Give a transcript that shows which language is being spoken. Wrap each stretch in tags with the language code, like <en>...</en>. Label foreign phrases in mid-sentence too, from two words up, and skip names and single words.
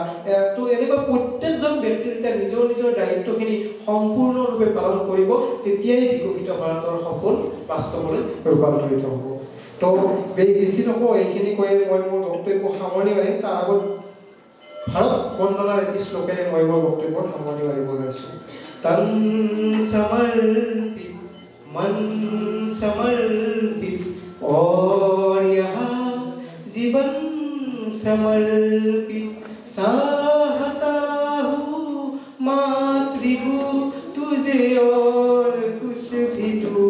<as>তো এনেকুৱা প্ৰত্যেকজন ব্যক্তিয়ে যেতিয়া নিজৰ নিজৰ দায়িত্বখিনি সম্পূৰ্ণৰূপে পালন কৰিব, তেতিয়াই বিকশিত ভাৰতৰ সপোন বাস্তৱলৈ ৰূপান্তৰিত হ'ব। তো বেছি নকওঁ, এইখিনি কৈয়ে মই মোৰ বক্তব্য সামৰণি মাৰিম। তাৰ আগত ভাৰত বন্দনাৰ এটি শ্লোকেৰে মই মোৰ বক্তব্যৰ সামৰণি মাৰিব লৈছোঁ।</as> <hi>तन समर्पित मन समर्पित और यहाँ जीवन समर्पित, चाहता हूँ मातृभू तुझे और कुछ भी दूँ।</hi>